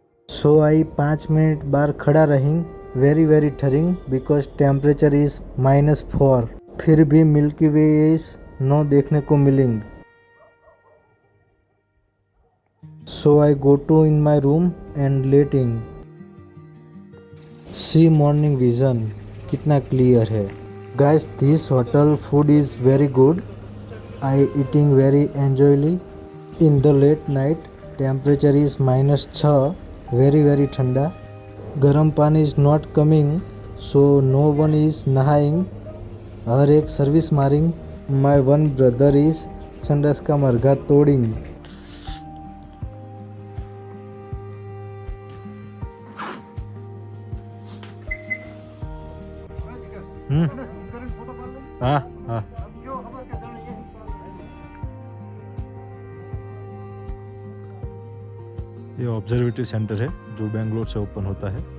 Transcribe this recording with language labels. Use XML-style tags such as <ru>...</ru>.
<en>so I</en> <hi>5 minute बाहर खड़ा रही,</hi> <en>very ठरिंग because temperature is -4,</en> <hi>फिर भी</hi> <en>milky way is no</en> <hi>देखने को milling.</hi> <en>So I go to in my room and लेटिंग। See morning vision</en> <hi>कितना क्लियर है।</hi> <en>Guys this hotel food is very good. I eating very enjoyably in the late night. Temperature is -6, very</en> <hi>ठंडा। गर्म पानी</hi> <en>is not coming, so no one is</en> <hi>नहाइंग। हर एक service Maring.</hi> <en>My one brother is</en> <hi>संडास का मरघा तोड़िंग। हाँ हाँ ये ऑब्जर्वेटरी सेंटर है जो बेंगलोर से ओपन होता है।</hi>